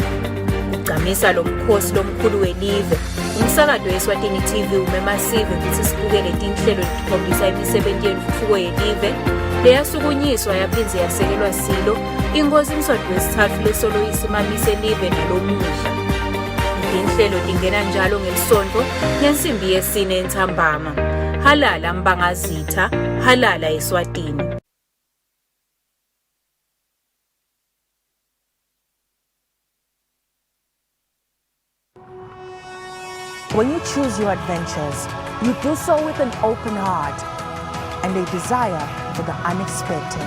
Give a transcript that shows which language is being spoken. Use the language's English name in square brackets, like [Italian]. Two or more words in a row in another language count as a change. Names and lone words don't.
[Swati] Ucamisa lo mkhosi lomkhulu welive umsakazo weSwatini TV umemasive ukuthi sibukele tinhlelo etikhombisa imisebenzi yentuthuko yelive leyasukunyiswa yaphinze yasekelwa silo inkosi Mswati wesithathu lesoloyisa imamise live nalomuhla. Inhlelo tingena njalo ngelisonto ngensimbi yesine entsambama. Halala mbangazitha, halala eSwatini. [English] When you choose your adventures, you do so with an open heart and a desire for the unexpected.